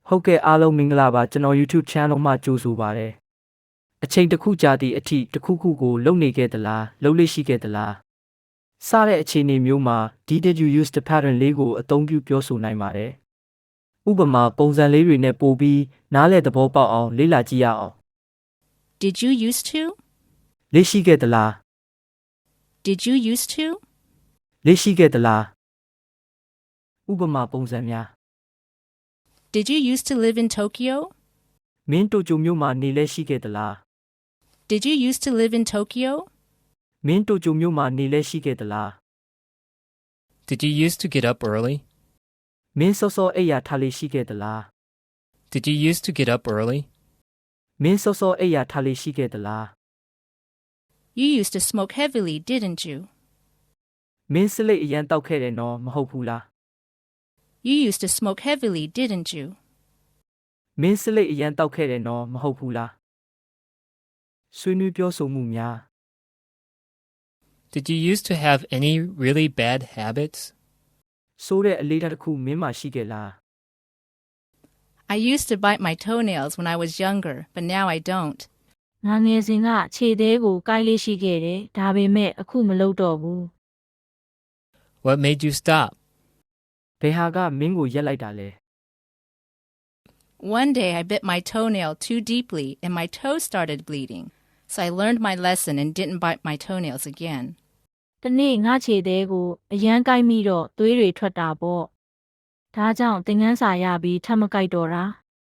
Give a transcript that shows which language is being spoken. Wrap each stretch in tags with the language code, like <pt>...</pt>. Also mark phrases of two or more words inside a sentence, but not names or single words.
<my>ဟုတ်ကဲ့အားလုံးမင်္ဂလာပါကျွန်တော် YouTube channel မှာကြိုဆိုပါရစေအချိန်တစ်ခုကြာသည့်အထိတစ်ခုခုကိုလုပ်နေခဲ့သလားလုပ်လို့ရှိခဲ့သလားစတဲ့အခြေအနေမျိုးမှာ</my> <en>Did you use the pattern</en> <my>လေးကိုအသုံးပြုပြောဆိုနိုင်ပါတယ်ဥပမာပုံစံလေးတွေနဲ့ပို့ပြီးနားလည်သဘောပေါက်အောင်လေ့လာကြည့်ရအောင်</my> <en>Did you used to?</en> <my>လေ့ရှိခဲ့သလား</my> <en>Did you used to?</en> <my>လေ့ရှိခဲ့သလားဥပမာပုံစံများ</my> <en>Did you used to live in Tokyo?</en> <my>မင်းတိုကျိုမြို့မှာနေလဲရှိခဲ့သလား</my> <en>Did you used to live in Tokyo?</en> <my>မင်းတိုကျိုမြို့မှာနေလဲရှိခဲ့သလား</my> <en>Did you used to get up early?</en> <my>မင်းစောစောအိပ်ယာထားလေရှိခဲ့သလား</my> <en>Did you used to get up early?</en> <my>မင်းစောစောအိပ်ယာထားလေရှိခဲ့သလား</my> <en>You used to smoke heavily, didn't you?</en> <my>မင်းစလိတ်အရန်တောက်ခဲ့တယ်နော်မဟုတ်ဘူးလား</my> <en>You used to smoke heavily, didn't you?</en> <my>မင်းစလိတ်အရန်တောက်ခဲ့တယ်နော်မဟုတ်ဘူးလားဆွေးနွေးပြောဆိုမှုများ</my> <en>Did you used to have any really bad habits?</en> <my>ဆိုးတဲ့အလေးထားတစ်ခုမင်းမှာရှိခဲ့လား</my> <en>I used to bite my toenails when I was younger, but now I don't.</en> <my>ငါငယ်စဉ်ကခြေသေးကိုကိုက်လေးရှိခဲ့တယ်ဒါပေမဲ့အခုမလုပ်တော့ဘူး</my> <en>What made you stop?</en> <my>ဘယ်ဟာကမင်းကိုရက်လိုက်တာလဲ</my> <en>One day I bit my toenail too deeply and my toe started bleeding, so I learned my lesson and didn't bite my toenails again.</en> <my>တနေ့ငါခြေသေးကိုအရန်ကိုက်မိတော့သွေးတွေထွက်တာပေါ့ဒါကြောင့်သင်ခန်းစာရပြီးထပ်မကိုက်တော့တာ</my>